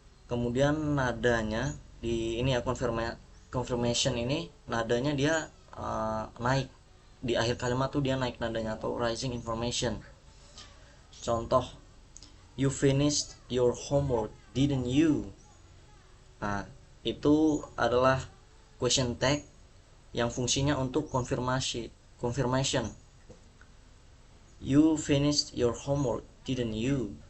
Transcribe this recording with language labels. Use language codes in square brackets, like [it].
[id] Kemudian nadanya di ini ya, confirmation ini nadanya dia naik di akhir kalimat tuh, dia naik nadanya atau rising information. [en] Contoh, you finished your homework didn't you? [id] Nah, itu adalah question tag yang fungsinya untuk confirmation. [en] You finished your homework didn't you?